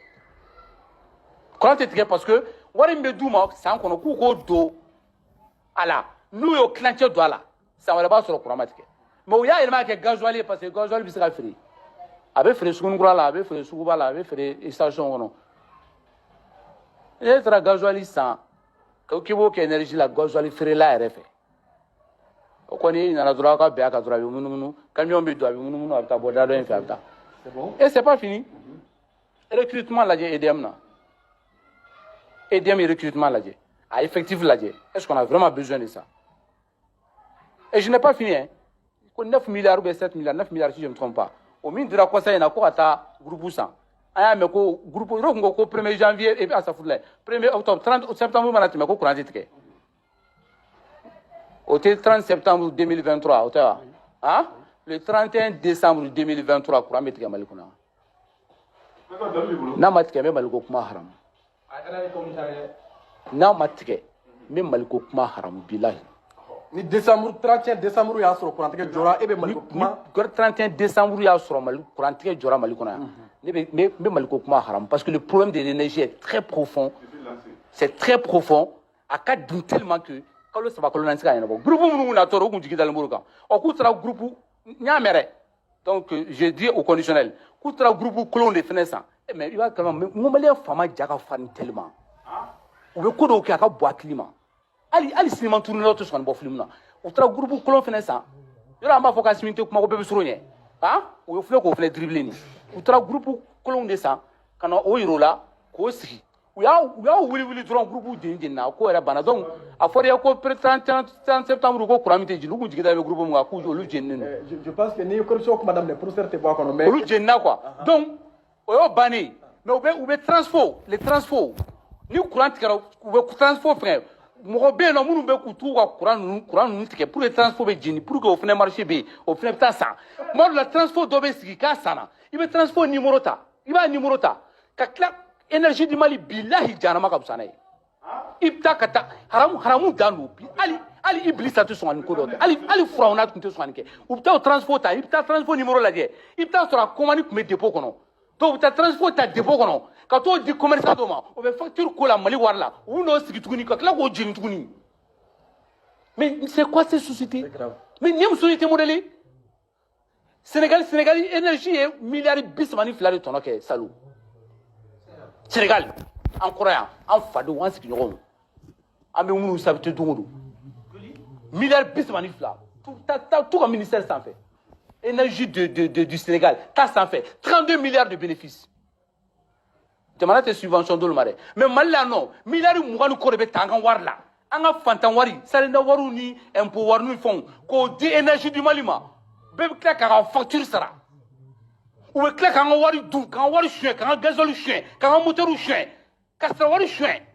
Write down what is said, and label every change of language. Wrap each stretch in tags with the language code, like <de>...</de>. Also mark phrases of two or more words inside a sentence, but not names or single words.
<bm>tigɛ</bm> <fr>parce que</fr> <bm>wari min bɛ d'u ma san kɔnɔ k'u k'o don a la n'u y'o kilancɛ don a la san wɛrɛ b'a sɔrɔ courant ma tigɛ mais u y'a yɛlɛma ka kɛ gasoil ye</bm> <fr>parce que</fr> <bm>gasoil bɛ se ka feere a bɛ feere Sugunikura la a bɛ feere Suguba la a bɛ feere station kɔnɔ n'e taara gasoil san k'i b'o kɛ énergie la gasoil feerela yɛrɛ fɛ o kɔni i nana dɔrɔn aw ka bɛn a kan dɔrɔn a bɛ munumunu camion bɛ don a bɛ munumunu a bɛ taa bɔ da dɔ in fɛ a bɛ taa</bm> <fr>et c'est pas fini</fr> <bm>recrutement lajɛ EDM na EDM et recrutement lajɛ a effectif lajɛ</bm> <fr>est-ce qu'on a vraiment besoin de ça et je n'ai pas fini hein</fr> <bm>ko</bm> <fr>9 milliards ou 7 milliards 9 milliards si je ne me trompe pas</fr> <bm>o min dira conseil na ko ka taa groupe san an y'a mɛn ko groupe yɔrɔ kun ko 1er janvier</bm> <fr>et puis</fr> <bm>asafurulayi 1er octobre 30 septembre mana tɛmɛ ko courant tɛ tigɛ o tɛ 30 septembre 2023 o tɛ wa hein</bm> <fr>le 31 décembre</fr> <bm>2023 courant bɛ tigɛ Mali kɔnɔ n'a ma tigɛ n bɛ Mali ko kuma haramu n'a ma tigɛ n bɛ Mali ko kuma haramu bilahi ni décembre 31 décembre y'a sɔrɔ kurantigɛ jɔra e bɛ Mali ko kuma 31 décembre y'a sɔrɔ Mali kurantigɛ jɔra Mali kɔnɔ yan ne bɛ Mali ko kuma haramu</bm> <fr>parce que le problème de l'énergie est très profond c'est très profond</fr> <bm>a ka dun</bm> <fr>tellement que</fr> <bm>kalo 3 kalo 4 se ka ɲɛnabɔ groupe minnu na tɔɔrɔ o kun jigi dalen b'o kan ɔ k'u taara groupe n y'a mɛn dɛ</bm> <fr>donc je dis au conditionnel</fr> <bm>k'u taara groupe kolon de fɛnɛ san mais i b'a kalama Malien faama ja ka farin tellement u bɛ ko dɔw kɛ a ka bɔ a hakili ma hali sinima turunnenw tɛ sɔn ka nin bɔ film na u taara groupe kolon fɛnɛ san yɔrɔ an b'a fɔ k'Assimi tɛ kuma ko bɛɛ bɛ surun ɲɛ u ye filɛ k'o fɛnɛ dribbler nin u taara groupe kolonw de san ka na o yir'o la k'o sigi u y'a wuli dɔrɔn groupe jeni na ko yɛrɛ banna donc a fɔra ye ko 30 septembre ko courant min tɛ jeni u kun jigi da bɛ groupe min kan k'u olu jeninen don je pense que ni ye corruption kuma daminɛ professeur tɛ bɔ a kɔnɔ mais olu jenina quoi donc o y'o bannen mais u bɛ transfo les transfo ni courant tigɛra u bɛ transfo fɛngɛ mɔgɔ bɛ yen nɔ minnu bɛ k'u t'u ka courant ninnu tigɛ</bm> <fr>pour que</fr> <bm>transfo bɛ jeni</bm> <fr>pour que</fr> <bm>o fɛnɛ marché bɛ yen o fɛnɛ bɛ taa san tuma dɔ la transfo dɔ bɛ sigi k'a sanna i bɛ transfo numéro ta i b'a numéro ta ka tila énergie du Mali bilahi jahanama ka fisa n'a ye i bɛ taa ka taa haramu dan don hali Iblisa tɛ sɔn ka nin ko dɔ kɛ hali Firawuna tun tɛ sɔn ka nin kɛ u bɛ taa o transfo ta i bɛ taa transfo numéro lajɛ i bɛ taa sɔrɔ a commande tun bɛ dépôt kɔnɔ donc u bɛ taa transfo ta dépôt kɔnɔ ka t'o di commerçant dɔ ma o bɛ facture ko la Mali wari la u bɛ n'o sigi tuguni ka tila k'o jeni tuguni</bm> <fr>mais c'est quoi cette société mais</fr> <bm>nin ye muso ye tɛ modèle Sénégal énergie ye miliyari 32 de tɔnɔ kɛ salon Sénégal an kɔrɔ yan an fadenw an sigiɲɔgɔnw an bɛ minnu sabute don o don miliyari 32 tout ka ministère sanfɛ énergie du Sénégal ta sanfɛ</bm> <fr>32 milliards de bénéfices</fr> <bm>jamana tɛ subvention d'olu ma dɛ mais Mali la non miliyari 20 ni kɔ de bɛ ta an ka wari la an ka fantan wari salinda wariw ni impôt wari ni fɛnw k'o di énergie du Mali ma bɛɛ bɛ tila k'a ka facture sara u bɛ tila k'an ka wari dun k'an ka wari suɲɛ k'an ka gazole suɲɛ k'an ka moteur suɲɛ ka sara wari suɲɛ</bm>